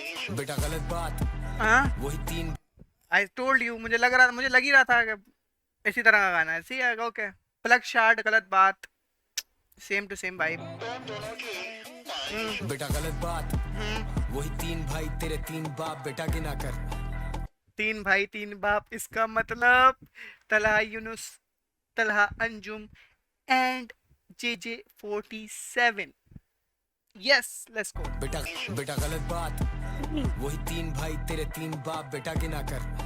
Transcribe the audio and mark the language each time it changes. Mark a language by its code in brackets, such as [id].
[hi] बेटा गलत बात. हाँ, वही 3 [en] I told you, [hi] मुझे लग ही रहा था कि इसी तरह का गाना है. सी है. ओके. [en] plug shot, [hi] गलत बात, [en] Same to same vibe. [hi] बेटा गलत बात. वही 3 भाई तेरे 3 बाप, बेटा गिना कर. 3 भाई 3 बाप, इसका मतलब Talha Yunus, Talha Anjum and JJ47. [en] Yes, let's go. [hi] बेटा गलत बात. वही 3 भाई तेरे 3 बाप, बेटा गिना कर.